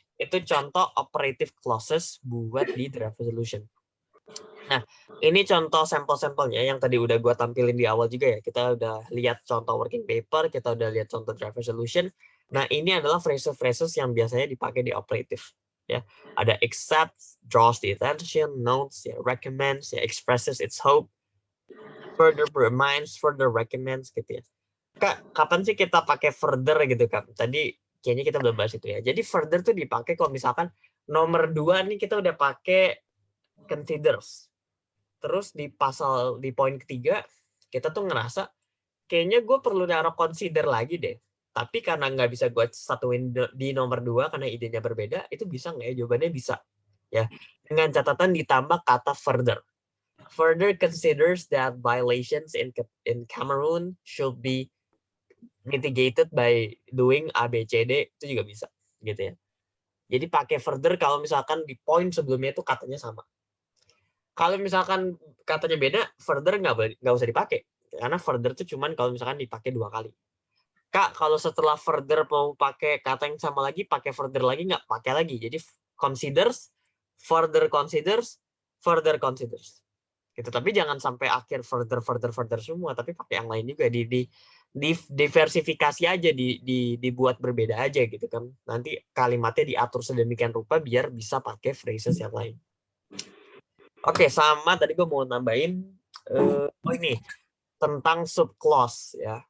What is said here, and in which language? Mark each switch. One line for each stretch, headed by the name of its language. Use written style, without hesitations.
Indonesian: Itu contoh operative clauses buat di draft resolution. Nah, ini contoh sampel-sampelnya yang tadi udah gue tampilin di awal juga ya. Kita udah lihat contoh working paper, kita udah lihat contoh draft resolution. Nah, ini adalah phrases-phrases yang biasanya dipakai di operative. Ya, ada
English: accepts, draws the attention, notes, ya, recommends, ya, expresses its hope, further reminds, further recommends, gitu ya.
Indonesian: Kak, kapan sih kita pakai further gitu, Kak? Tadi kayaknya kita belum bahas itu ya. Jadi further tuh dipakai kalau misalkan nomor 2 nih kita udah pakai considers. Terus di poin ketiga kita tuh ngerasa kayaknya gue perlu naruh consider lagi deh. Tapi karena nggak bisa gue satuin di nomor 2 karena idenya berbeda, itu bisa nggak ya? Jawabannya bisa. Ya, dengan catatan ditambah kata further.
English: Further considers that violations in Cameroon should be mitigated by doing A, B, C, D,
Indonesian: itu juga bisa, gitu ya. Jadi pakai further kalau misalkan di poin sebelumnya itu katanya sama. Kalau misalkan katanya beda, further nggak usah dipakai. Karena further itu cuman kalau misalkan dipakai 2 kali. Kak, kalau setelah further mau pakai kata yang sama lagi, pakai further lagi nggak? Pakai lagi. Jadi
English: considers, further considers, further considers.
Indonesian: Gitu. Tapi jangan sampai akhir further semua, tapi pakai yang lain juga. Diversifikasi aja, dibuat berbeda aja gitu kan. Nanti kalimatnya diatur sedemikian rupa biar bisa pakai phrases yang lain. Oke, sama tadi gue mau nambahin ini tentang subclause ya.